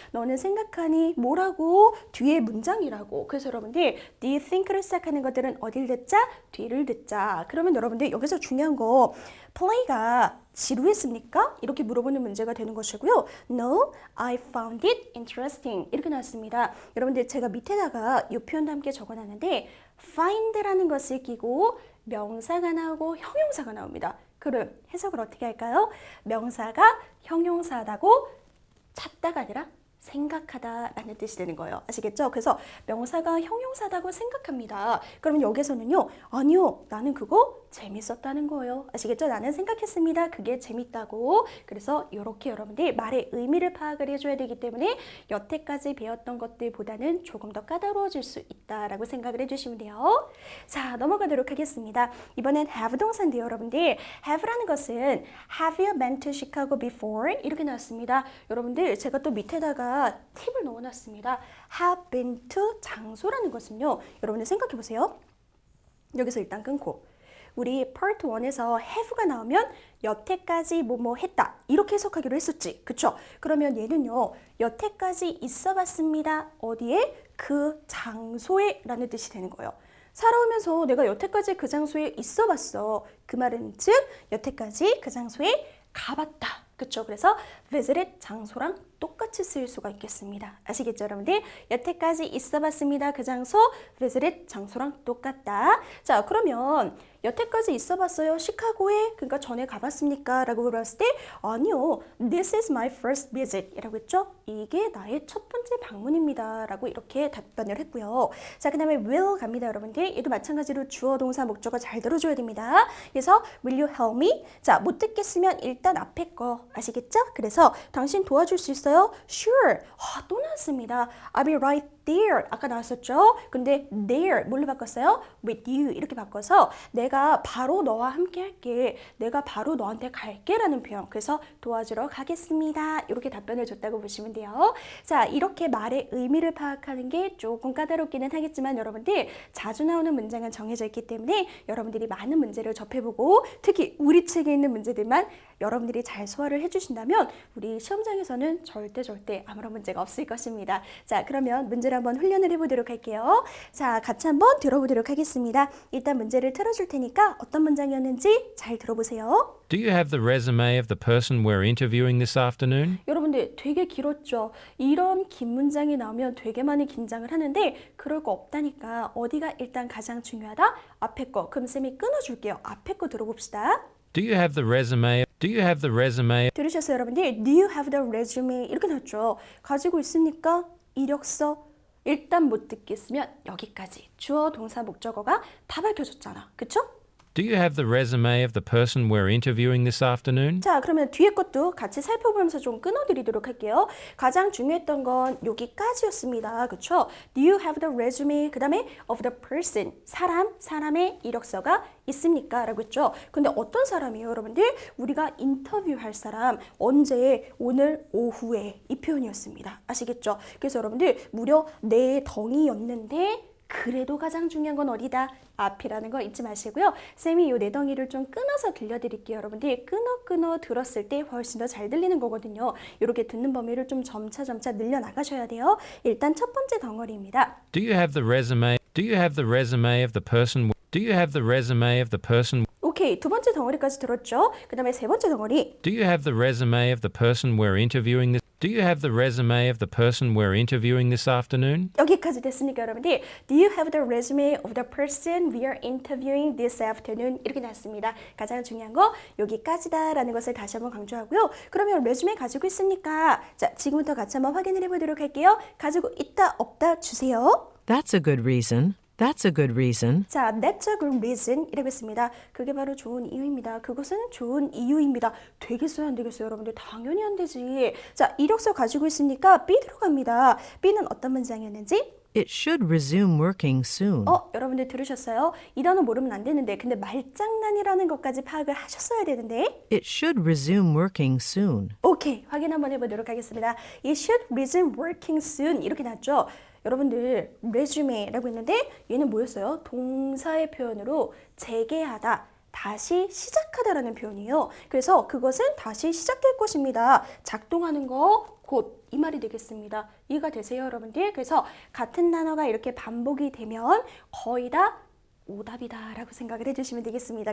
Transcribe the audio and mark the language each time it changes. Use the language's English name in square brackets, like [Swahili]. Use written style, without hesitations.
[Korean] 너는 생각하니 뭐라고? 뒤에 문장이라고. 그래서 여러분들 [English] do you think [Korean] 로 시작하는 것들은 어딜 듣자? 뒤를 듣자. 그러면 여러분들 여기서 중요한 거 play가 지루했습니까? 이렇게 물어보는 문제가 되는 것이고요. [English] No, I found it interesting. [Korean] 이렇게 나왔습니다. 여러분들 제가 밑에다가 이 표현도 함께 적어놨는데 find라는 것을 끼고 명사가 나오고 형용사가 나옵니다. 그럼 해석을 어떻게 할까요? 명사가 형용사다고 찾다가 아니라 생각하다라는 뜻이 되는 거예요. 아시겠죠? 그래서 명사가 형용사다고 생각합니다. 그러면 여기서는요. 아니요. 나는 그거 재밌었다는 거예요. 아시겠죠? 나는 생각했습니다. 그게 재밌다고. 그래서 이렇게 여러분들 말의 의미를 파악을 해줘야 되기 때문에 여태까지 배웠던 것들보다는 조금 더 까다로워질 수 있다라고 생각을 해주시면 돼요. 자, 넘어가도록 하겠습니다. 이번엔 have 동사인데요, 여러분들. [English] have라는 [Korean] 것은 [English] have you been to Chicago before? [Korean] 이렇게 나왔습니다. 여러분들 제가 또 밑에다가 팁을 넣어놨습니다. have been to 장소라는 것은요. 여러분들 생각해 보세요. 여기서 일단 끊고 우리 part 1에서 have가 나오면 여태까지 뭐뭐 했다 이렇게 해석하기로 했었지. 그쵸? 그러면 얘는요. 여태까지 있어 봤습니다. 어디에? 그 장소에 라는 뜻이 되는 거예요. 살아오면서 내가 여태까지 그 장소에 있어 봤어. 그 말은 즉 여태까지 그 장소에 가봤다. 그쵸? 그래서 visited 장소랑 똑같이 쓰일 수가 있겠습니다. 아시겠죠, 여러분들? 여태까지 있어 봤습니다. 그 장소 visited 장소랑 똑같다. 자, 그러면 여태까지 있어 봤어요? 시카고에? 그러니까 전에 가봤습니까? 라고 물었을 때 아니요. [English] This is my first visit [Korean] 이라고 했죠. 이게 나의 첫 번째 방문입니다. 라고 이렇게 답변을 했고요. 자, 그 다음에 will 갑니다, 여러분들. 얘도 마찬가지로 주어, 동사, 목적어 잘 들어줘야 됩니다. 그래서 [English] will you help me? [Korean] 자, 못 듣겠으면 일단 앞에 거 아시겠죠? 그래서 당신 도와줄 수 있어요? [English] Sure. [Korean] 또 나왔습니다. [English] I'll be right there. [Korean] 아까 나왔었죠? 근데 there 뭘로 바꿨어요? [English] with you [Korean] 이렇게 바꿔서 내가 바로 너와 함께 할게. 내가 바로 너한테 갈게 라는 표현. 그래서 도와주러 가겠습니다. 이렇게 답변을 줬다고 보시면 돼요. 자, 이렇게 말의 의미를 파악하는 게 조금 까다롭기는 하겠지만 여러분들 자주 나오는 문장은 정해져 있기 때문에 여러분들이 많은 문제를 접해보고 특히 우리 책에 있는 문제들만 여러분들이 잘 소화를 해주신다면 우리 시험장에서는 절대 아무런 문제가 없을 것입니다. 자, 그러면 문제를 한번 훈련을 해보도록 할게요. 자, 같이 한번 들어보도록 하겠습니다. 일단 문제를 틀어줄 테니까 어떤 문장이었는지 잘 들어보세요. [English] Do you have the resume of the person we're interviewing this afternoon? [Korean] 여러분들 되게 길었죠? 이런 긴 문장이 나오면 되게 많이 긴장을 하는데 그럴 거 없다니까 어디가 일단 가장 중요하다? 앞에 거. 그럼 쌤이 끊어줄게요. 앞에 거 들어봅시다. [English] Do you have the resume? Do you have the resume? [Korean] 들으셨어요, 여러분들? [English] Do you have the resume? [Korean] 이렇게 나왔죠. 가지고 있습니까? 이력서. 일단 못 듣겠으면 여기까지. 주어, 동사, 목적어가 다 밝혀졌잖아. 그쵸? [English] Do you have the resume of the person we're interviewing this afternoon? [Korean] 자, 그러면 뒤에 것도 같이 살펴보면서 좀 끊어드리도록 할게요. 가장 중요했던 건 여기까지였습니다. 그쵸? [English] Do you have the resume? [Korean] 그 다음에 [English] of the person. [Korean] 사람의 이력서가 있습니까? 라고 했죠. 근데 어떤 사람이에요, 여러분들? 우리가 인터뷰할 사람. 언제? 오늘 오후에. 이 표현이었습니다. 아시겠죠? 그래서 여러분들 무려 4덩이였는데 그래도 가장 중요한 건 어디다? 앞이라는 거 잊지 마시고요. 쌤이 이 4덩이를 좀 끊어서 들려드릴게요. 여러분들 끊어 들었을 때 훨씬 더 잘 들리는 거거든요. 이렇게 듣는 범위를 좀 점차 늘려나가셔야 돼요. 일단 첫 번째 덩어리입니다. [English] Do you have the resume? Do you have the resume of the person? Do you have the resume of the person? [Korean] 오케이, 두 번째 덩어리까지 들었죠? 그 다음에 세 번째 덩어리. [English] Do you have the resume of the person we're interviewing this? Do you have the resume of the person we're interviewing this afternoon? [Korean] 여기까지 됐습니까, 여러분들? [English] Do you have the resume of the person we are interviewing this afternoon? [Korean] 이렇게 나왔습니다. 가장 중요한 거 여기까지다라는 것을 다시 한번 강조하고요. 그러면 레주메 가지고 있습니까? 자, 지금부터 같이 한번 확인을 해보도록 할게요. 가지고 있다, 없다 주세요. [English] That's a good reason. That's a good reason. 자, that's a good reason [Korean] 이라고 했습니다. 그게 바로 좋은 이유입니다. 그것은 좋은 이유입니다. 되겠어요, 안 되겠어요, 여러분들? 당연히 안 되지. 자, 이력서 가지고 있으니까 B 들어갑니다. B는 어떤 문장이었는지? [English] It should resume working soon. [Korean] 여러분들 들으셨어요? 이 단어 모르면 안 되는데 근데 말장난이라는 것까지 파악을 하셨어야 되는데 [English] It should resume working soon. [Korean] 오케이, 확인 한번 해보도록 하겠습니다. [English] It should resume working soon [Korean] 이렇게 나왔죠? 여러분들 resume라고 했는데 얘는 뭐였어요? 동사의 표현으로 재개하다, 다시 시작하다라는 표현이에요. 그래서 그것은 다시 시작될 것입니다. 작동하는 거 곧 이 말이 되겠습니다. 이해가 되세요, 여러분들? 그래서 같은 단어가 이렇게 반복이 되면 거의 다 오답이다 라고 생각을 해주시면 되겠습니다.